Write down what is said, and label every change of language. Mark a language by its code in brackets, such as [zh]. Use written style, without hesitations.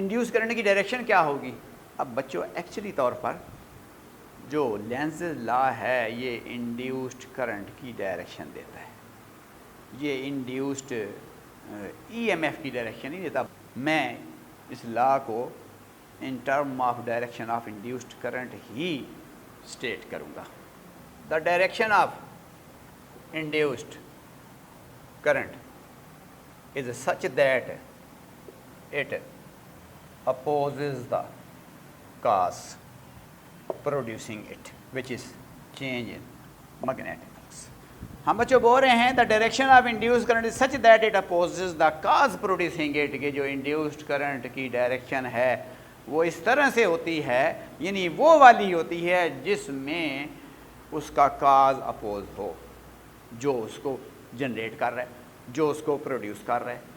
[ur] Induced current کی direction کیا ہوگی. اب بچوں ایکچولی طور پر جو لینز لا ہے یہ انڈیوسڈ کرنٹ کی ڈائریکشن دیتا ہے, یہ انڈیوسڈ ای ایم ایف کی ڈائریکشن نہیں دیتا. میں اس لا کو [en] in term of direction of induced current [ur] he state کروں گا. [en] The direction of induced current is such that it opposes the cause producing it, which is change in magnetic flux. [ur] ہم بچوں بول رہے ہیں [en] the direction of induced current is such that it opposes the cause producing it, [ur] کہ جو induced current کی direction ہے وہ اس طرح سے ہوتی ہے, یعنی وہ والی ہوتی ہے جس میں اس کا کاز اپوز ہو, جو اس کو جنریٹ کر رہا ہے, جو اس کو پروڈیوس کر رہا ہے.